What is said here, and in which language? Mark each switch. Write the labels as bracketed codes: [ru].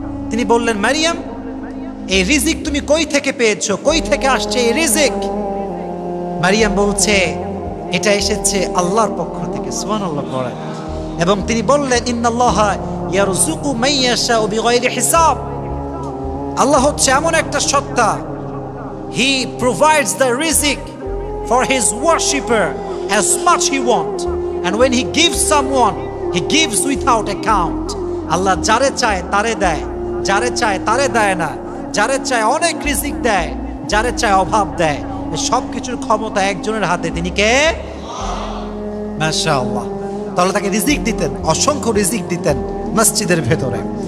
[bn] তিনি বললেন, মারিয়াম এই রিজিক তুমি কই থেকে পেয়েছো, কই থেকে আসছে এই রিজিক? মারিয়াম বলছে, এটা এসেছে আল্লাহর পক্ষ থেকে। সুবহানাল্লাহ পড়েন। এবং তিনি বললেন, [ar] ইন্নাল্লাহা ইয়ারযুকু মান ইয়াশাউ বিগাইরি হিসাব। [bn] আল্লাহ হচ্ছে এমন একটা সত্তা, [en] He provides the রিজিক for his worshipper as much he want, and when he gives someone he gives without account. [bn] আল্লাহ যারে চায় তারে দেয়, যারে চায় তারে দেয় না, যারে চায় অনেক রিজিক দেয়, যারে চায় অভাব দেয়। সব কিছুর ক্ষমতা একজনের হাতে, তিনি কে? মাশাআল্লাহ। তাহলে তাকে রিজিক দিতেন, অসংখ্য রিজিক দিতেন মসজিদের ভেতরে।